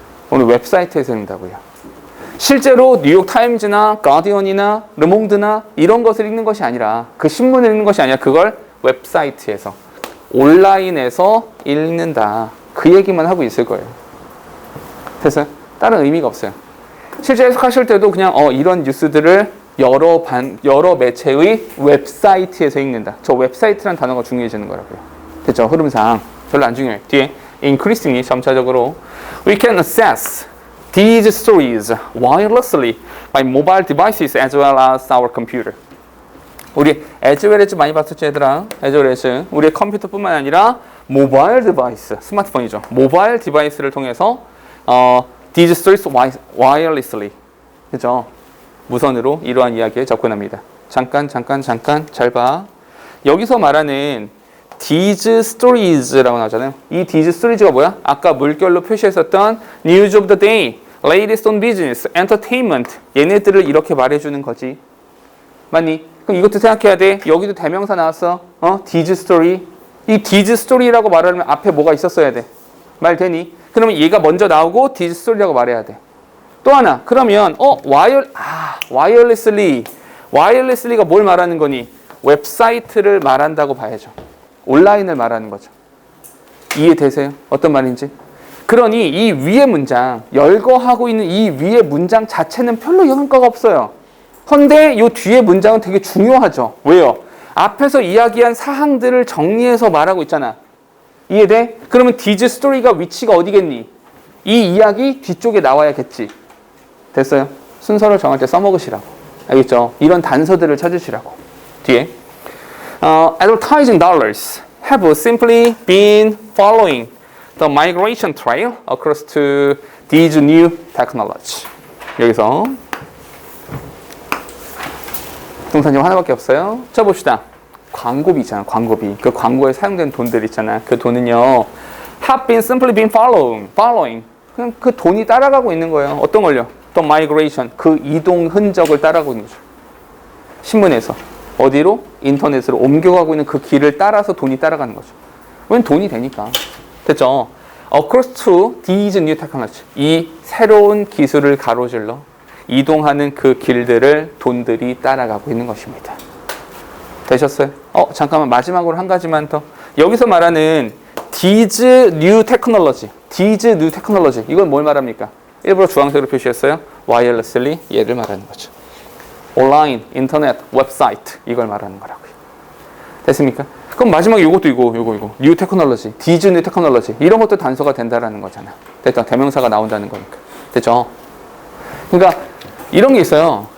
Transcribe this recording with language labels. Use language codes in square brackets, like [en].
[ko] 오늘 웹사이트에서 읽는다고요. 실제로 뉴욕 타임즈나 가디언이나 르몽드나 이런 것을 읽는 것이 아니라 그 신문을 읽는 것이 아니라 그걸 웹사이트에서 온라인에서 읽는다. 그 얘기만 하고 있을 거예요. 됐어요? 다른 의미가 없어요. 실제 해석하실 때도 그냥 이런 뉴스들을 여러 매체의 웹사이트에서 읽는다. 저 웹사이트란 단어가 중요해지는 거라고요. 됐죠? 흐름상 별로 안 중요해요. 뒤에 [en] increasingly [ko] 점차적으로 [en] we can access these stories wirelessly by mobile devices as well as our computer. [ko] 우리 에즈웰에즈 많이 봤었지 얘들아? 에즈웰에즈 우리의 컴퓨터뿐만 아니라 모바일 디바이스, 스마트폰이죠. 모바일 디바이스를 통해서 [en] these stories wirelessly, [ko] 그죠? 무선으로 이러한 이야기에 접근합니다. 잠깐 잘 봐. 여기서 말하는 these stories라고 나오잖아요. 이 these stories가 뭐야? 아까 물결로 표시했었던 [en] news of the day, latest on business, entertainment [ko] 얘네들을 이렇게 말해주는 거지. 맞니? 그럼 이것도 생각해야 돼. 여기도 대명사 나왔어. these story. 이 these story라고 말하려면 앞에 뭐가 있었어야 돼. 말 되니? 그러면 얘가 먼저 나오고 these story라고 말해야 돼. 또 하나. 그러면 wirelessly. wirelessly가 뭘 말하는 거니? 웹사이트를 말한다고 봐야죠. 온라인을 말하는 거죠. 이해되세요? 어떤 말인지? 그러니 이 위의 문장, 열거하고 있는 이 위의 문장 자체는 별로 영향가가 없어요. 헌데 이 뒤의 문장은 되게 중요하죠. 왜요? 앞에서 이야기한 사항들을 정리해서 말하고 있잖아. 이해돼? 그러면 디즈 스토리가 위치가 어디겠니? 이 이야기 뒤쪽에 나와야겠지. 됐어요? 순서를 정할 때 써먹으시라고. 알겠죠? 이런 단서들을 찾으시라고. 뒤에 [en] advertising dollars have simply been following the migration trail across to these new technology. [ko] 여기서 동사님 하나밖에 없어요. 자 봅시다. 광고비 있잖아. 광고비. 그 광고에 사용된 돈들 있잖아. 그 돈은요. [en] have been simply been following. [ko] 그냥 그 돈이 따라가고 있는 거예요. 어떤 걸요? [en] The migration. [ko] 그 이동 흔적을 따라가고 있는 거죠. 신문에서. 어디로? 인터넷으로 옮겨가고 있는 그 길을 따라서 돈이 따라가는 거죠. 왜냐면 돈이 되니까. 됐죠? [en] Across to these new technology. [ko] 이 새로운 기술을 가로질러 이동하는 그 길들을 돈들이 따라가고 있는 것입니다. 되셨어요? 잠깐만 마지막으로 한 가지만 더. 여기서 말하는 [en] these new technology. these new technology. [ko] 이건 뭘 말합니까? 일부러 주황색으로 표시했어요. wirelessly 얘를 말하는 거죠. 온라인, 인터넷, 웹사이트 이걸 말하는 거라고요. 됐습니까? 그럼 마지막에 이것도 이거 new technology, these new technology 이런 것도 단서가 된다라는 거잖아. 됐다. 대명사가 나온다는 거니까. 됐죠? 그러니까 이런 게 있어요.